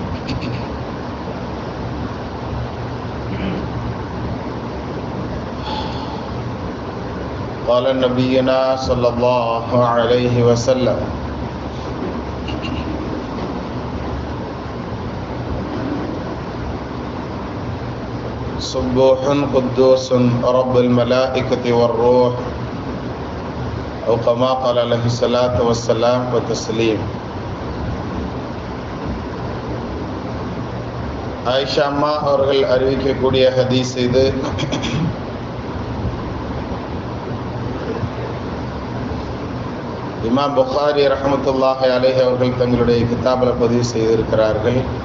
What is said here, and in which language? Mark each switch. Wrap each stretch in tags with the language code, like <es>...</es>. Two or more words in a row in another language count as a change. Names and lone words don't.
<ar>قال نبينا صلى الله عليه وسلم: سبوح قدوس رب الملائكة والروح، أو كما قال عليه الصلاة والسلام وتسليم.</ar> <ta>ஆயிஷா அம்மா அவர்கள் அறிவிக்கக்கூடிய ஹதீஸ் இது. இமாம் புகாரி</ta> <ar>رحمة الله عليه</ar> <ta>அவர்கள் தங்களுடைய கிதாபில் பதிவு செய்திருக்கிறார்கள்.</ta>